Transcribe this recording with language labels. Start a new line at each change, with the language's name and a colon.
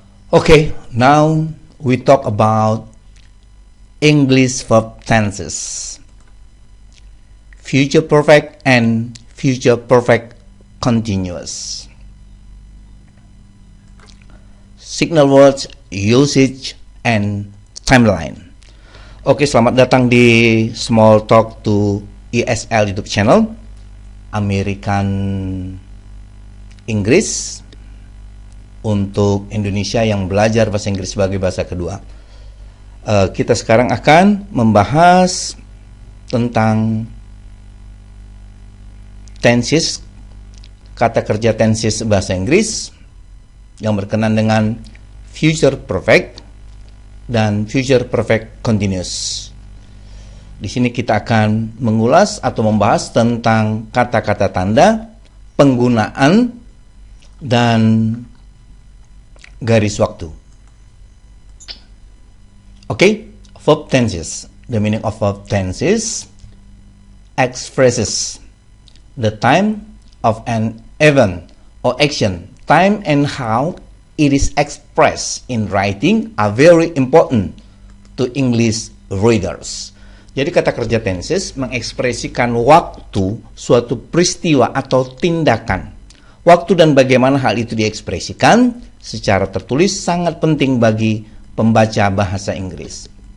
English: Okay, now we talk about English verb tenses, future perfect and future perfect continuous. Signal words, usage, and timeline.
Indonesian: Oke, selamat datang di Small Talk to ESL YouTube channel, American English untuk Indonesia yang belajar bahasa Inggris sebagai bahasa kedua. Kita sekarang akan membahas tentang tenses, kata kerja tenses bahasa Inggris yang berkenaan dengan future perfect dan future perfect continuous. Di sini kita akan mengulas atau membahas tentang kata-kata tanda, penggunaan, dan garis waktu.
English: Okay, verb tenses. The meaning of verb tenses expresses the time of an event or action. Time and how it is expressed in writing are very important to English readers.
Indonesian: Jadi kata kerja tenses mengekspresikan waktu suatu peristiwa atau tindakan. Waktu dan bagaimana hal itu diekspresikan secara tertulis sangat penting bagi pembaca bahasa Inggris.